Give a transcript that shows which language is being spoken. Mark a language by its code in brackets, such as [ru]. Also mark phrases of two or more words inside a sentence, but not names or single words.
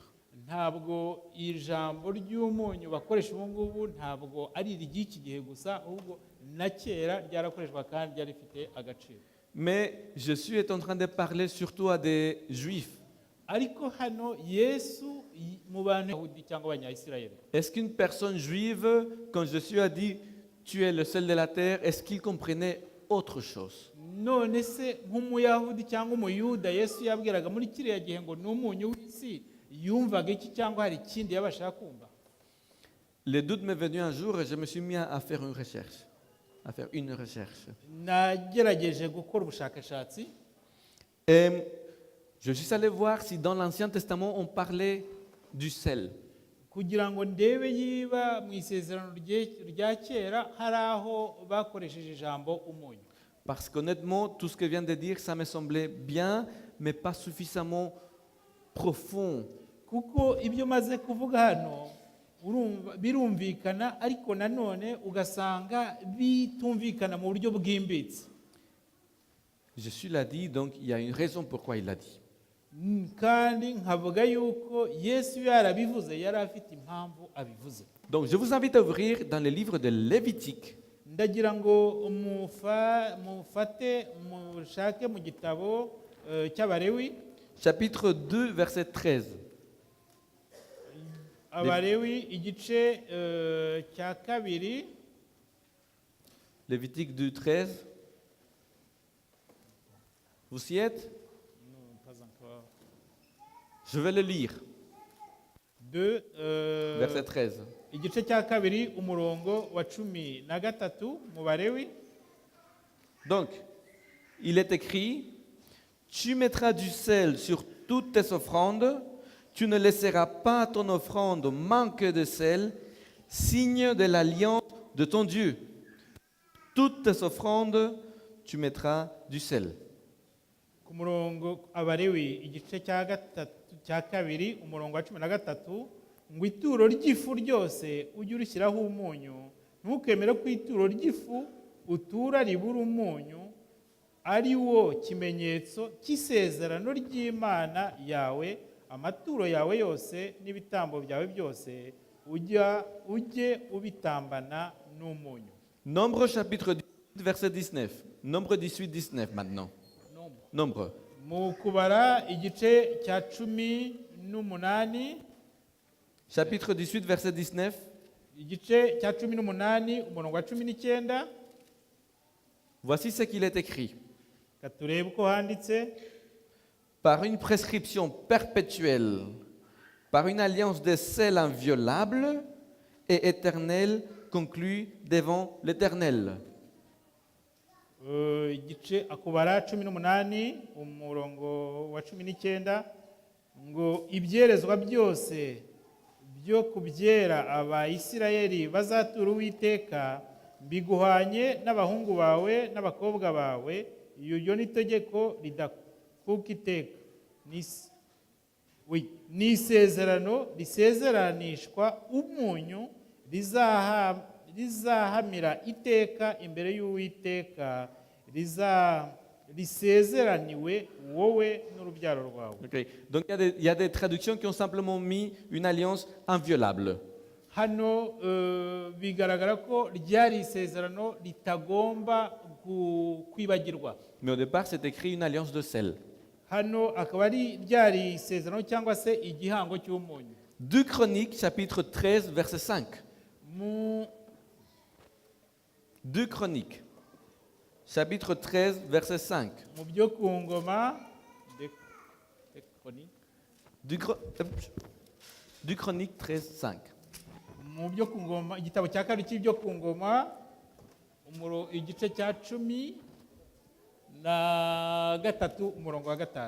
[rw] ntabwo ijambo ry'umunyu bakoresha ubu ngubu ntabwo ari iry'iki gihe gusa ahubwo na kera ryarakoreshwa kandi ryari rifite agaciro. [fr] Mais Jésus est en train de parler surtout à des juifs. [rw] ariko hano Yesu mu bantu b'Abayahudi cyangwa abanyayisirayeli. [fr] Est-ce qu'une personne juive, quand Jésus a dit tu es le sel de la terre, est-ce qu'il comprenait autre chose? [rw] none se nk'umuyahudi cyangwa umuyuda Yesu yabwiraga muri kiriya gihe ngo ni umunyu w'isi yumvaga iki cyangwa hari ikindi yabashaka kumva? [fr] Le doute m'est venu un jour et je me suis mis à faire une recherche. [rw] nagerageje gukora ubushakashatsi. [fr] Et je suis allé voir si dans l'Ancien Testament on parlait du sel. [rw] kugira ngo ndebe yiba mu isezerano rya kera hari aho bakoresheje ijambo umunyu. [fr] Parce qu'honnêtement, tout ce que vient de dire, ça me semblait bien, mais pas suffisamment profond. [rw] Kuko ibyo maze kuvuga hano birumvikana, ariko nanone ugasanga bitumvikana mu buryo bwimbitse. [fr] Jésus l'a dit, donc il y a une raison pourquoi il l'a dit. [rw] Kandi nkavuga yuko Yesu yarabivuze, yari afite impamvu abivuze. [fr] Donc je vous invite à ouvrir dans le livre de Lévitique, [rw] Ndagira ngo mushake mu gitabo cy'Abalewi, [fr] chapitre 2, verset 13. [rw] Abalewi igice cya kabiri, [fr] Lévitique 2, 13. Vous y êtes? Je vais le lire. Verset 13. [rw] Igice cya kabiri umurongo wa 13 mu Balewi. [fr] Donc, il est écrit, tu mettras du sel sur toutes tes offrandes, tu ne laisseras pas ton offrande manquer de sel, signe de l'alliance de ton Dieu. Toutes tes offrandes, tu mettras du sel. [rw] Ku murongo Abalewi igice cya kabiri umurongo wa 13, ngo ituro ry'ifu ryose ujye urishyiraho umunyu, ntukemere ko ituro ry'ifu utura ribura umunyu, ari wo kimenyetso cy'isezerano ry'Imana yawe. Amaturo yawe yose n'ibitambo byawe byose ujye ubitambana n'umunyu. [fr] Nombre chapitre 18, verset 19. Nombre 18, 19 maintenant. Nombre. [rw] Mu kubara igice cya 18, [fr] Chapitre 18, verset 19. [rw] igice cya 18 umurongo wa 19. [fr] Voici ce qu'il est écrit. [rw] Katurebe uko handitse. [fr] Par une prescription perpétuelle, par une alliance de sel inviolable et éternelle conclue devant l'Éternel. [rw] Igice akubara 18 umurongo wa 19, ngo ibyerezwa byose byo kubyera Abayisirayeli bazatura Uwiteka mbiguhanye n'abahungu bawe n'abakobwa bawe. Iyo ni itegeko ridakuka iteka, ni isezerano risezeranishwa umunyu, rizahamira iteka imbere y'Uwiteka, risezeraniwe wowe n'urubyaro rwawe. [en] Okay. [fr] Donc il y a des traductions qui ont simplement mis une alliance inviolable. [rw] Hano bigaragara ko ryari isezerano ritagomba kwibagirwa. [fr] Mais au départ, c'est écrit une alliance de sel. [rw] Hano akaba ari ryari isezerano cyangwa se igihango cy'umunyu. [fr] 2 Chroniques, chapitre 13, verset 5. 2 Chroniques, chapitre 13, verset 5. [rw] Mu byo ku ngoma, [fr] 2 Chroniques 13, 5. [rw] Mu byo ku ngoma, igitabo cya kabiri cy'ibyo ku ngoma, igice cya 13 umurongo wa 5.